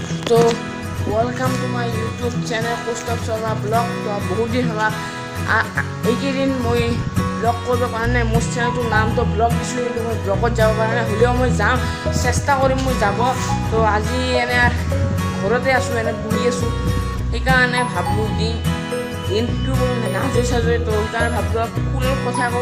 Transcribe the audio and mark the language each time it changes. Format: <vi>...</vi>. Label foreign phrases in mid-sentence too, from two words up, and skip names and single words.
<en>तो welcome to my YouTube channel कौस्तुभ शर्मा ब्लॉग।</en> <as>তো বহুত দিন হ'ল এইকেইদিন মই ব্লগ কৰিব পৰা নাই। মোৰ চেনেলটোৰ নামটো ব্লগ দিছিলোঁ, কিন্তু মই ব্লগত যাব পৰা নাই। হ'লেও মই যাম, চেষ্টা কৰিম মই যাব। তো আজি এনে ঘৰতে আছোঁ, এনে বহি আছোঁ। সেইকাৰণে ভাবিলোঁ দিনটো নাজৰি চাজৰি, তো সেইকাৰণে ভাবিলোঁ ফুলৰ কথা কওঁ।</as>